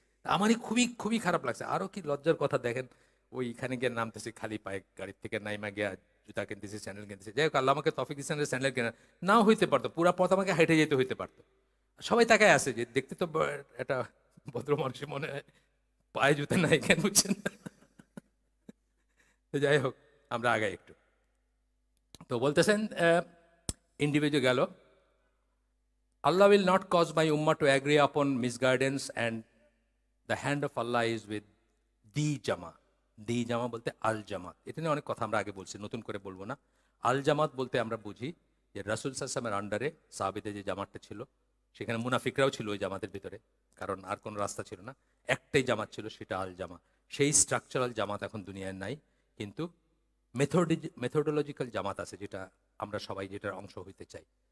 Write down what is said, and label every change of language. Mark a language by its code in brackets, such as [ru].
[bn] আমারই খুবই খুবই খারাপ লাগছে। আরো কি লজ্জার কথা দেখেন, ওইখানে গিয়ে নামতেছি খালি পায়ে, গাড়ির থেকে নাইমা গিয়া জুতা কিনতেছি, স্যান্ডেল কিনতেছি। যাই হোক, আল্লাহ আমাকে তফিক দিচ্ছেন স্যান্ডেল কেনা নাও হইতে পারতো, পুরা পথ আমাকে হেঁটে যেতে হইতে পারতো। সবাই তাকায় আছে যে দেখতে তো একটা ভদ্র মানুষের মনে হয়, পায়ে জুতা নাই কেন, বুঝছেন? তো যাই হোক, আমরা আগাই একটু। তো বলতেছেন ইন্ডিভিজুয়াল গেল, [en] Allah will not cause my ummah to agree upon misguidance, and the hand of Allah is with the Jama. [bn] দি জামা বলতে আল জামাত, এটা নিয়ে অনেক কথা আমরা আগে বলছি, নতুন করে বলবো না। আল জামাত বলতে আমরা বুঝি যে রাসূল সাল্লাল্লাহু আলাইহি ওয়াসাল্লামের আন্ডারে সাহাবীদের যে জামাতটা ছিল, সেখানে মুনাফিকরাও ছিল ওই জামাতের ভিতরে, কারণ আর কোনো রাস্তা ছিল না, একটাই জামাত ছিল, সেটা আল জামা। সেই স্ট্রাকচারাল জামাত এখন দুনিয়ায় নাই, কিন্তু মেথোডোলজিক্যাল জামাত আছে, যেটা আমরা সবাই যেটার অংশ হইতে চাই।